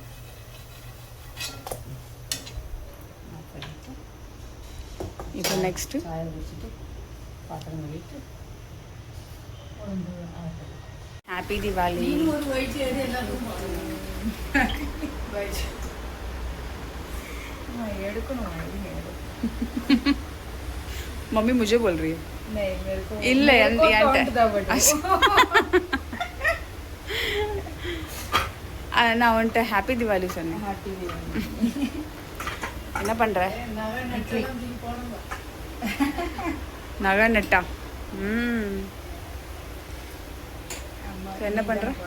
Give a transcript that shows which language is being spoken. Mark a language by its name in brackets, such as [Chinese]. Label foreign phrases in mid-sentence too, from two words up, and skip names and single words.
[Tamil] இப்போ நெக்ஸ்ட்டு சாயம் வச்சுட்டு பாத்திரம் கழிட்டு ஹாப்பி தீபாவளி. [Hindi] मम्मी मुझे बोल रही है? नहीं, मेरे को [Tamil] இல்லை நான் வந்துட்டு ஹாப்பி தீபாவளி சொன்னேன். என்ன பண்ணுற? நகை நட்டா? என்ன பண்ணுற?